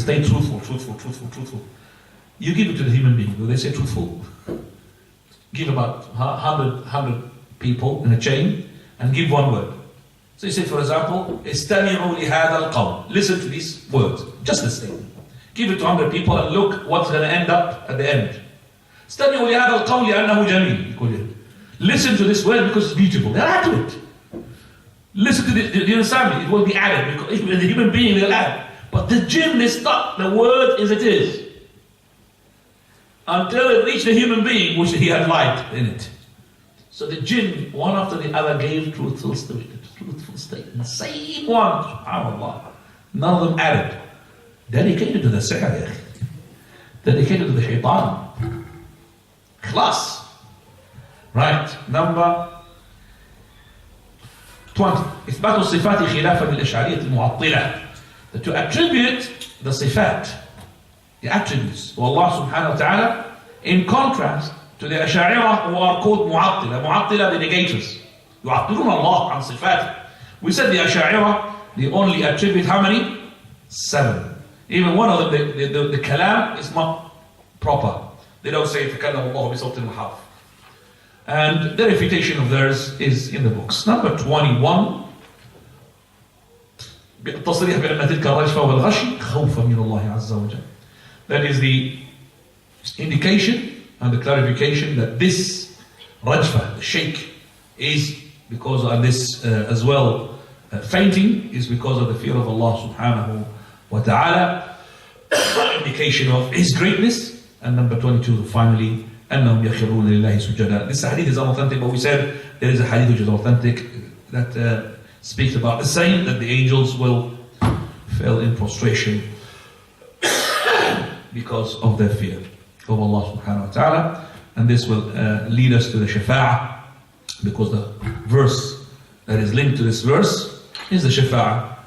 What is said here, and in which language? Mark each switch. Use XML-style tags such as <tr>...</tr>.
<en>Stay truthful. You give it to the human being. Will they say truthful? Give about 100 people in a chain and give one word. So you say, for example,</en> <ar>استمعوا لهذا القول.</ar> <en>Listen to these words. Just the statement. Give it to 100 people and look what's going to end up at the end.</en> <ar>استمعوا لهذا القول لأنه جميل.</ar> <en>Listen to this word because it's beautiful. They'll add to it. Listen to this. Do you understand me? It will be added because the human being will add. But the jinn is stuck. The word as it is. Until it reached the human being, which he had light in it. So the jinn, one after the other, gave truthful statement. Same one. SubhanAllah. None of them added. Dedicated to the sihr. Dedicated to the shaitan. Class. Right. Number 20.</en> <ar>إثبات الصفات خلافا للأشعرية المعطلة.</ar> <en>To attribute the sifat, the attributes of Allah subhanahu wa ta'ala, in contrast to the Ash'ariyah who are called mu'attila. Mu'attila, the negators.</en> <ar>يعطلون Allah عن صفاته.</ar> <en>We said the Ash'ariyah, they only attribute how many? 7. Even one of them, the kalam is not proper. They don't say</en> <ar>تكلم الله بصوت وحرف.</ar> <en>And the refutation of theirs is in the books. Number 21.</en> <ar>التصريح بأن تلك الرجفة والغش خوفا من الله عز وجل.</ar> <en>That is the indication and the clarification that this rajfa, the shake, is because of this as well. Fainting is because of the fear of Allah subhanahu wa ta'ala. Indication of His greatness. And number 22, finally,</en> <ar>أنهم يخرون لله سجدا.</ar> <en>This hadith is unauthentic, but we said there is a hadith which is authentic that speaks about the same, that the angels will fall in prostration because of their fear of Allah subhanahu wa ta'ala. And this will lead us to the shafa'ah, because the verse that is linked to this verse is the shafa'ah.</en>